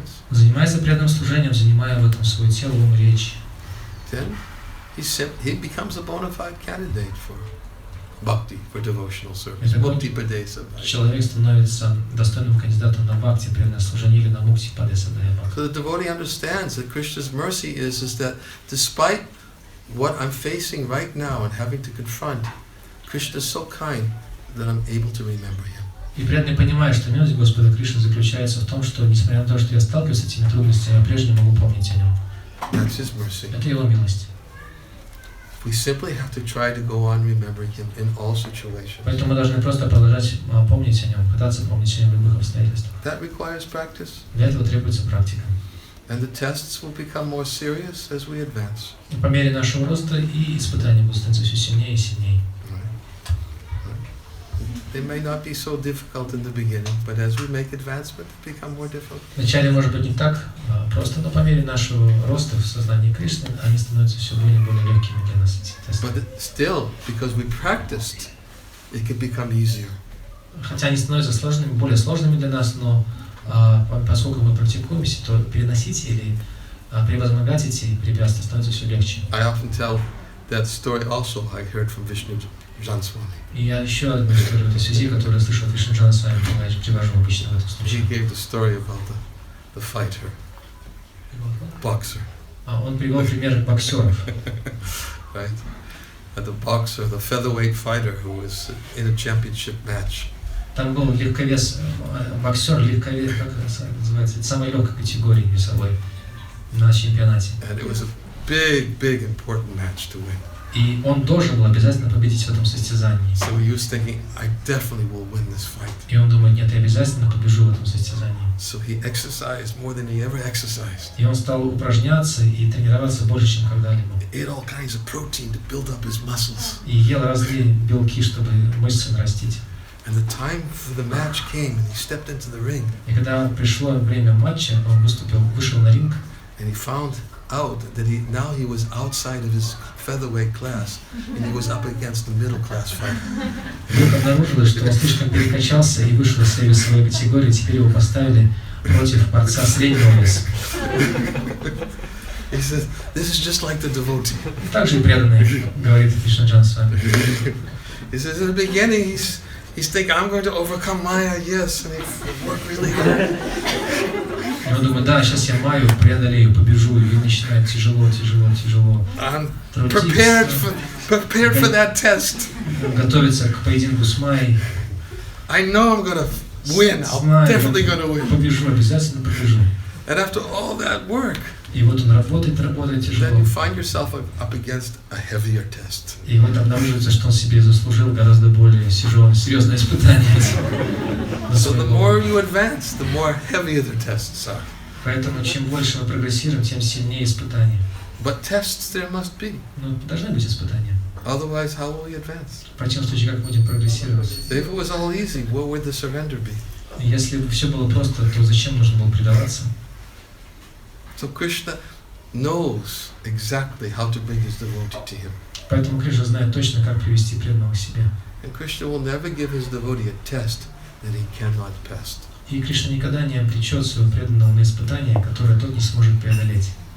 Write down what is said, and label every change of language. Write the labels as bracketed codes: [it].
[ru] Занимается преданным служением, занимая в этом свое тело, ум и речь. [en] Then he becomes a bona fide candidate for bhakti, for devotional service. Mukti padesa. [ru] Человек становится достойным кандидатом на бхакти, преданное служение, или на мукти падеса дая бхакти. [en] So the devotee understands that Krishna's mercy is that despite what I'm facing right now and having to confront, Krishna is so kind that I'm able to remember him. [ru] И преданный понимает, что милость Господа Кришны заключается в том, что несмотря на то, что я сталкиваюсь с этими трудностями, я прежде могу помнить о нем. [en] That's his mercy. [ru] Это его милость. [en] We simply have to try to go on remembering him in all situations. [ru] Поэтому мы должны просто продолжать помнить о нем, пытаться помнить о нем в любых обстоятельствах. [en] That requires practice. [ru] Для этого требуется практика. [en] And the tests will become more serious as we advance. [ru] И по мере нашего роста и испытания будут становиться все сильнее и сильнее. [en] They may not be so difficult in the beginning, but as we make advancement, they become more difficult. [ru] Вначале может быть не так просто, но по мере нашего роста в сознании Кришны они становятся все более и более легкими для нас. [en] But still, because we practiced, it can become easier. [ru] Хотя они становятся сложными, более сложными для нас, но поскольку мы практикуемся, то переносить или превозмогать эти препятствия становится все легче. [en] I often tell that story also I heard from Ниранджана Свами. [ru] И я еще одну историю в этой связи, которую я слышал от Ниранджаны Свами, привожу обычно в этом случае. [en] He gave the story about the fighter, boxer. [ru] Он привел пример боксеров. [en] Right? The boxer, the featherweight fighter who was in a championship match. [ru] Там был легковес, боксер, легковес, как это называется, самой легкой категории весовой на чемпионате. [en] And it was a big important match to win. [ru] И он должен был обязательно победить в этом состязании. [en] So he was thinking, I definitely will win this fight. [ru] И он думает, нет, я обязательно побежу в этом состязании. [en] So he exercised more than he ever exercised. [ru] И он стал упражняться и тренироваться больше, чем когда-либо. [en] He ate all kinds of protein to build up his muscles. [ru] И ел разные белки, чтобы мышцы нарастить. [en] And the time for the match came, and he stepped into the ring. [ru] И когда пришло время матча, он вышел на ринг. [en] And he found out that now he was outside of his featherweight class, and he was up against the middle class fighter. [ru] Вдруг обнаружилось, что он слишком перекачался и вышел из своей весовой категории, теперь его поставили против борца среднего веса. [en] He says, "This is just like the devotee." [ru] Также и преданный, говорит Ниранджана Свами. [en] He says, in the beginning, he's thinking, I'm going to overcome Maya, yes, and he worked really hard. [ru] И он думает, да, сейчас я Майю преодолею, побежу, и начинает тяжело. [en] I'm prepared for that test. [ru] Готовится к поединку с Майей. [en] I know I'm going to win. I'm definitely going to win. [ru] Побежу, обязательно побежу. [en] And after all that work, [ru] и вот он работает тяжело. [en] Then you find yourself up against a heavier test. [ru] И вот обнаруживается, что он себе заслужил гораздо более серьезное испытание. [en] So the more you advance, the more heavier the tests are. [ru] Поэтому чем больше мы прогрессируем, тем сильнее испытания. [en] But tests there must be. [ru] Ну, должны быть испытания. [en] Otherwise, how will we advance? [ru] В противном случае, как будем прогрессировать? [en] If it was all easy, where would the surrender be? [ru] Если бы все было просто, то зачем нужно было предаваться? [en] So Krishna knows exactly how to bring his devotee to him. [ru] Поэтому Кришна знает точно, как привести преданного к себе. [en] And Krishna will never give his devotee a test that he cannot pass. [ru] И Кришна никогда не обречет своего преданного на испытание, которое тот не сможет преодолеть.